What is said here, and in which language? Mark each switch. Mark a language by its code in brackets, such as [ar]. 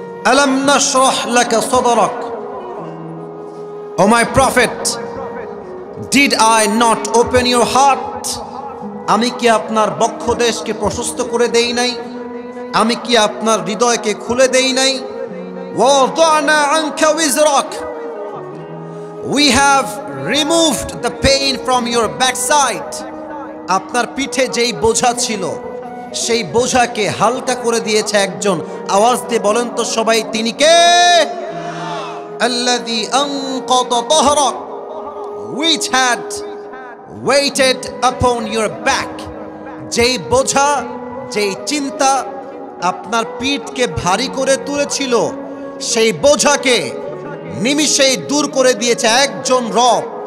[ar] আলাম নাশরাহ লাকা সাদরাক, [en] O my prophet, did I not open your heart? [bn] আমি কি আপনার বক্ষদেশকে প্রশস্ত করে দেই নাই? আমি কি আপনার হৃদয়কে খুলে দেই নাই? [ar] ওয়াদানা আনকা উযরাক, [en] we have removed the pain from your backside. [bn] আপনার পিঠে যেই বোঝা ছিল সেই বোঝাকে হালকা করে দিয়েছে একজন। আওয়াজ দিয়ে বলেন তো সবাই, তিনি কে? [ar] আল্লাযী আনকাদা যাহরাক, [en] which had weighted upon your back, [bn] যেই বোঝা, যেই চিন্তা আপনার পিঠকে ভারী করে তুলেছিল, সেই বোঝাকে নিমিষেই দূর করে দিয়েছে একজন রব।